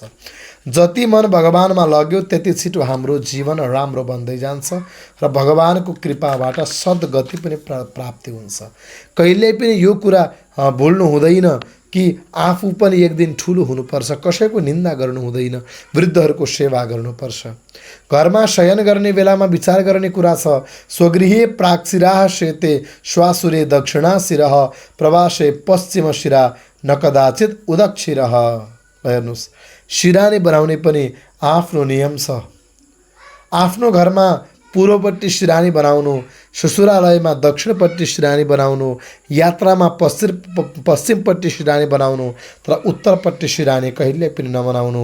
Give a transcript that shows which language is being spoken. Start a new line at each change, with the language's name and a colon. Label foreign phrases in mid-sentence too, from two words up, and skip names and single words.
Nepali: जति मन भगवानमा लाग्यो त्यति छिटो हाम्रो जीवन राम्रो बन्दै जान्छ र भगवानको कृपाबाट सद्गति पनि प्राप्ति हुन्छ। कहिल्यै पनि यो कुरा भुल्नु हुँदैन कि आफू पनि एक दिन ठुलो हुनुपर्छ, कसैको निन्दा गर्नु हुँदैन, वृद्धहरूको सेवा गर्नुपर्छ। घरमा शयन गर्ने बेलामा विचार गर्ने कुरा छ,
Sanskrit: स्वगृहे प्राक्शिराः शेते श्वासुरे दक्षिणा शिरः प्रवासे पश्चिम शिरा न कदाचित उदक्षिरः।
Nepali: हेर्नुहोस्, सिरानी बनाउने पनि आफ्नो नियम छ। आफ्नो घरमा पूर्वपट्टि सिरानी बनाउनु, ससुरालयमा दक्षिणपट्टि सिरानी बनाउनु, यात्रामा पश्चिमपट्टि सिरानी बनाउनु, तर उत्तरपट्टि सिरानी कहिल्यै पनि नबनाउनु।